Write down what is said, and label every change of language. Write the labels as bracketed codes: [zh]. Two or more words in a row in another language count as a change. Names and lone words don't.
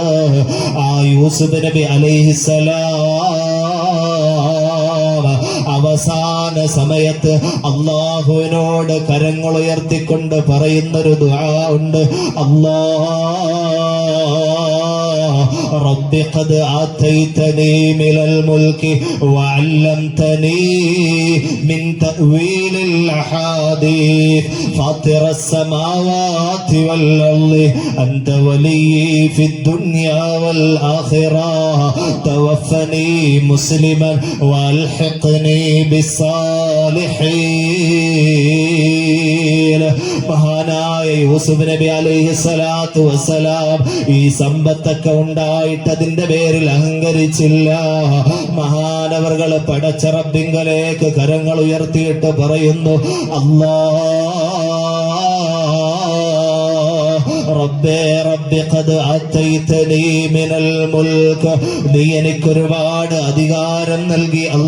[ml] ആ യൂസുഫ് നബി അലൈഹിസ്സലാം അവസാന സമയത്ത് അള്ളാഹുവിനോട് കരങ്ങൾ ഉയർത്തിക്കൊണ്ട് പറയുന്നൊരു ദുആ ഉണ്ട്. [ar] رب قد آتيتني من الملك وعلمتني من تأويل الأحاديث فاطر السماوات والأرض أنت ولي في الدنيا والآخرة توفني مسلما والحقني بالصالحين. [ml] മഹാനായ യൂസുഫ് നബി [ar] عليه الصلاة والسلام [ml] ഈ സമ്പത്തൊക്കെ ഉണ്ടായിട്ട് അതിന്റെ പേരിൽ അഹങ്കരിച്ചില്ല. മഹാനവർകൾ പടച്ച റബ്ബിങ്കലേക്ക് കരങ്ങൾ ഉയർത്തിയിട്ട് പറയുന്നു, റബ്ബേ [ar] رب قد آتيتني من الملك, [ml] നീ എനിക്ക് ഒരുപാട് അധികാരം നൽകി